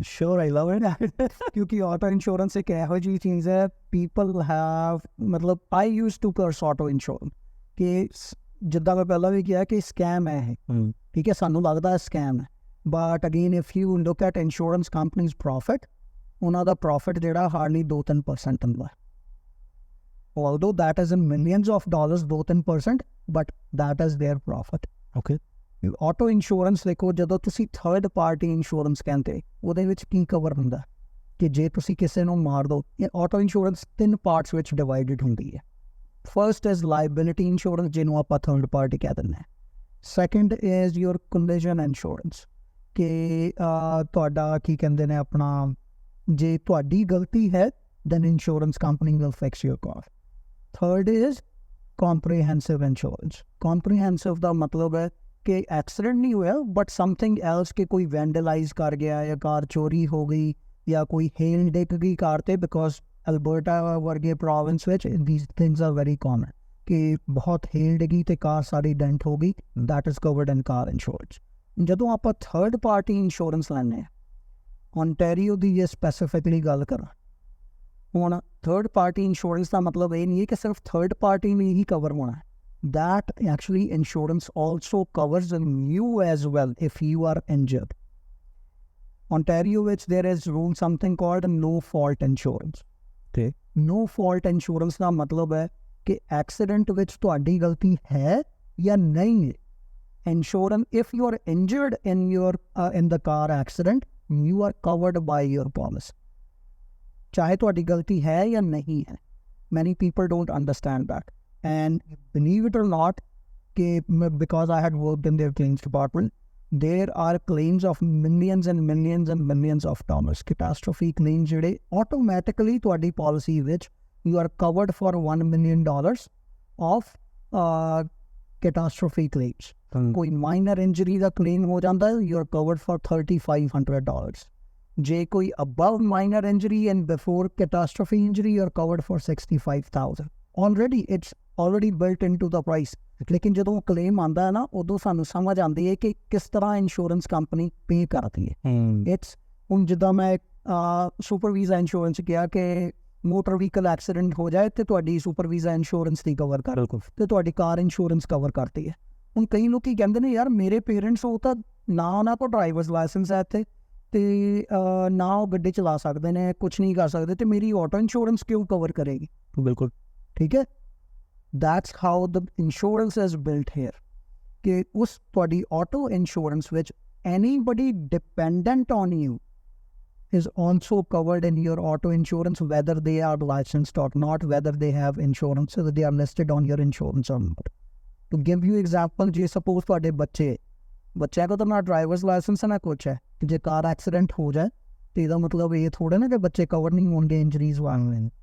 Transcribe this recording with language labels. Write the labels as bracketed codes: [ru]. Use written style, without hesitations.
[en] Sure, I love it [pa] ਕਿਉਂਕਿ auto insurance ਇੱਕ ਇਹੋ ਜਿਹੀ ਚੀਜ਼ ਹੈ, people have, ਮਤਲਬ [en] I used to curse auto insurance [pa] ਕਿ ਜਿੱਦਾਂ ਮੈਂ ਪਹਿਲਾਂ ਵੀ ਕਿਹਾ ਕਿ ਸਕੈਮ ਹੈ ਇਹ। ਠੀਕ ਹੈ, ਸਾਨੂੰ ਲੱਗਦਾ ਸਕੈਮ ਹੈ, [en] but again if you look at insurance companies profit, [pa] ਉਹਨਾਂ ਦਾ ਪ੍ਰੋਫਿਟ ਜਿਹੜਾ ਹਾਰਡਲੀ 2-3% ਹੁੰਦਾ ਹੈ। [en] although that is in millions of dollars, 2-3%, but that is their profit. Okay. [pa] Auto insurance ਦੇਖੋ, ਜਦੋਂ ਤੁਸੀਂ ਥਰਡ ਪਾਰਟੀ ਇੰਸ਼ੋਰੈਂਸ ਕਹਿੰਦੇ, ਉਹਦੇ ਵਿੱਚ ਕੀ ਕਵਰ ਹੁੰਦਾ ਕਿ ਜੇ ਤੁਸੀਂ ਕਿਸੇ ਨੂੰ ਮਾਰ ਦੋ। ਆਟੋ ਇੰਸ਼ੋਰੈਂਸ 3 ਪਾਰਟਸ ਵਿੱਚ ਡਿਵਾਈਡਡ ਹੁੰਦੀ ਹੈ। [en] first is liability insurance, [pa] ਜਿਹਨੂੰ ਆਪਾਂ ਥਰਡ ਪਾਰਟੀ ਕਹਿ ਦਿੰਦੇ ਹਾਂ। [en] second is your collision insurance [pa] ਕਿ ਤੁਹਾਡਾ ਕੀ ਕਹਿੰਦੇ ਨੇ ਆਪਣਾ, ਜੇ ਤੁਹਾਡੀ ਗਲਤੀ ਹੈ [en] then insurance company will fix your car. Third is comprehensive insurance. [pa] Comprehensive ਦਾ ਮਤਲਬ ਹੈ ਕਿ ਐਕਸੀਡੈਂਟ ਨਹੀਂ ਹੋਇਆ [en] but something else, [pa] ਕਿ ਕੋਈ ਵੈਂਡਲਾਈਜ਼ ਕਰ ਗਿਆ ਜਾਂ ਕਾਰ ਚੋਰੀ ਹੋ ਗਈ ਜਾਂ ਕੋਈ ਹੇਲ ਡਿੱਗ ਗਈ ਕਾਰ ਤੇ, ਬਿਕੋਜ਼ ਅਲਬਰਟਾ ਵਰਗੇ ਪ੍ਰੋਵਿੰਸ ਵਿੱਚ [en] these things are very common [pa] ਕਿ ਬਹੁਤ ਹੇਲ ਡਿੱਗੀ ਤੇ ਕਾਰ ਸਾਰੀ ਡੈਂਟ ਹੋ ਗਈ, [en] that is covered in car insurance. [pa] ਜਦੋਂ ਆਪਾਂ ਥਰਡ ਪਾਰਟੀ ਇੰਸ਼ੋਰੈਂਸ ਲੈਂਦੇ ਹਾਂ, ਓਨਟਾਰੀਓ ਦੀ ਜੇ ਸਪੈਸੀਫਿਕਲੀ ਗੱਲ ਕਰਾਂ, ਹੁਣ ਥਰਡ ਪਾਰਟੀ ਇੰਸ਼ੋਰੈਂਸ ਦਾ ਮਤਲਬ ਇਹ ਨਹੀਂ ਹੈ ਕਿ ਸਿਰਫ ਥਰਡ ਪਾਰਟੀ ਨੇ ਹੀ ਕਵਰ ਹੋਣਾ ਹੈ। [en] That actually insurance also covers you as well if you are injured. Ontario which there is rule something called no fault insurance. Okay. [pa] No fault insurance ਦਾ ਮਤਲਬ ਹੈ ਕਿ ਐਕਸੀਡੈਂਟ ਵਿੱਚ ਤੁਹਾਡੀ ਗਲਤੀ ਹੈ ਜਾਂ ਨਹੀਂ ਹੈ। [en] Insurance, if you are injured in the car accident, you are covered by your policy. [pa] ਚਾਹੇ ਤੁਹਾਡੀ ਗਲਤੀ ਹੈ ਜਾਂ ਨਹੀਂ ਹੈ। [en] Many people don't understand that. And believe it or not, because I had worked in their claims department, there are claims of millions and millions and millions of dollars. Catastrophe claims ਜਿਹੜੇ automatically ਤੁਹਾਡੀ policy ਵਿੱਚ you are covered for $1 million of catastrophe claims. ਕੋਈ minor injury ਦਾ claim [pa] ਹੋ ਜਾਂਦਾ ਹੈ, [en] you are covered for $3,500. ਜੇ ਕੋਈ above minor injury and before catastrophe injury, you are covered for $65,000. Already it's already built into the price. [pa] ਲੇਕਿਨ ਜਦੋਂ claim ਆਉਂਦਾ ਹੈ ਨਾ, ਉਦੋਂ ਸਾਨੂੰ ਸਮਝ ਆਉਂਦੀ ਹੈ ਕਿ ਕਿਸ ਤਰ੍ਹਾਂ ਇੰਸ਼ੋਰੈਂਸ ਕੰਪਨੀ ਪੇ ਕਰਦੀ ਹੈ। ਇਟਸ ਹੁਣ ਜਿੱਦਾਂ ਮੈਂ ਸੁਪਰ ਵੀਜ਼ਾ ਇੰਸ਼ੋਰੈਂਸ ਕਿਹਾ ਕਿ ਮੋਟਰ ਵਹੀਕਲ ਐਕਸੀਡੈਂਟ ਹੋ ਜਾਏ ਤੇ ਤੁਹਾਡੀ ਸੁਪਰ ਵੀਜ਼ਾ ਇੰਸ਼ੋਰੈਂਸ ਦੀ ਕਵਰ ਕਰ ਤੇ ਤੁਹਾਡੀ ਕਾਰ ਇੰਸ਼ੋਰੈਂਸ ਕਵਰ ਕਰਦੀ ਹੈ। ਹੁਣ ਕਈ ਲੋਕ ਕੀ ਕਹਿੰਦੇ ਨੇ, ਯਾਰ ਮੇਰੇ ਪੇਰੈਂਟਸ ਉਹ ਤਾਂ ਨਾ ਉਹਨਾਂ ਕੋਲ ਡਰਾਈਵਰਸ ਲਾਇਸੈਂਸ ਹੈ ਇੱਥੇ ਤੇ ਨਾ ਉਹ ਗੱਡੀ ਚਲਾ ਸਕਦੇ ਨੇ, ਕੁਛ ਨਹੀਂ ਕਰ ਸਕਦੇ, ਤੇ ਮੇਰੀ ਆਟੋ ਇੰਸ਼ੋਰੈਂਸ ਕਿਉਂ ਕਵਰ ਕਰੇਗੀ? ਬਿਲਕੁਲ ਠੀਕ ਹੈ। [en] That's how the insurance is built here. [pa] ਕਿ ਉਸ ਤੁਹਾਡੀ [en] auto insurance ਵਿੱਚ anybody dependent on you is also covered in your auto insurance, whether they are licensed or not, whether they have insurance, whether they are listed on your insurance or not. To give you example, [pa] ਜੇ suppose ਤੁਹਾਡੇ ਬੱਚਿਆਂ ਕੋਲ ਤਾਂ ਨਾ drivers licence ਨਾ ਕੁਛ ਹੈ, ਤੇ ਜੇ ਕਾਰ ਐਕਸੀਡੈਂਟ ਹੋ ਜਾਏ ਤੇ ਇਹਦਾ ਮਤਲਬ ਇਹ ਥੋੜਾ ਨਾ ਕਿ ਬੱਚੇ ਕਵਰ ਨਹੀਂ ਹੋਣਗੇ ਇੰਜਰੀਜ਼ ਵਾਂਗ।